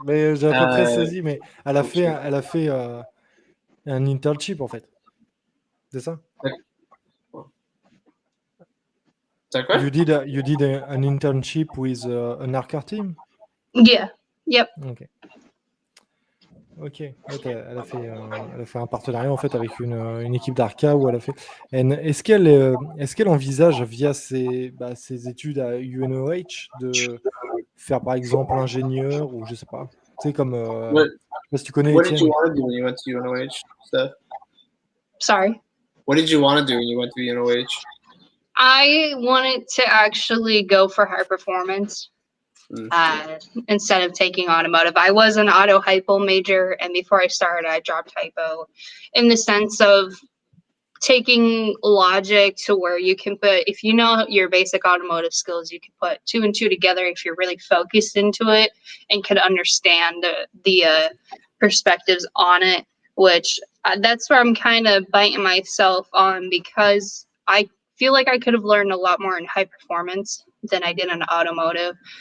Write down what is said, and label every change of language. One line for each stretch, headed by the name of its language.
French: Mais j'ai à peu près saisi, mais elle a fait un internship, en fait. C'est ça? C'est quoi?
English: You did an internship with an ARCA team? Yeah. Yep. Ok.
French: Elle a fait un partenariat, en fait, avec une équipe d'ARCA où elle a fait. Est-ce qu'elle envisage, via ses études à UNOH, de faire, par exemple, ingénieur ou je sais pas. Tu sais, comme. Je sais pas si tu connais
English: What did
French: Étienne.
English: you want to do when you went to UNOH? Stuff? Sorry. What did you want to do when you went to UNOH? I wanted to actually go for high performance instead of taking automotive. I was an auto hypo major, and before I started, I dropped hypo in the sense of taking logic to where you can put, if you know your basic automotive skills, you can put 2 and 2 together if you're really focused into it and can understand the perspectives on it, which that's where I'm kind of biting myself on, because I feel like I could have learned a lot more in high performance than I did in automotive.